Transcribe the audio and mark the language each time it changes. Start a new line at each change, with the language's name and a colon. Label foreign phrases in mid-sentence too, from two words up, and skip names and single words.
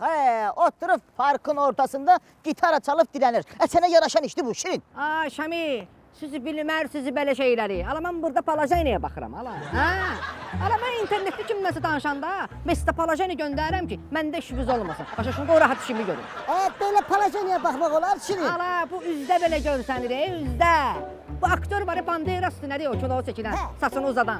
Turkish: Oturup parkın ortasında gitara çalıp dilenir. Sana yaraşan işti bu Şirin.
Azerbaijani: Ay Şami, sizi bilmər, sizi belə şeyləri. Ala mən burada Palajeniyə baxıram, ala. Ala mən internetdə kimləsə danışanda, Mesut'a Palajeni göndərirəm ki, məndə işiniz olmasın. Başa şunu o rahat işimi görün.
Turkish: Böyle palajeniye bakmak olar Şirin.
Azerbaijani: Ala bu üzdə belə görsənir, üzdə. Bu aktör var ya, Banderas'tı, nədir o, kilo çəkilən, saçını uzadan.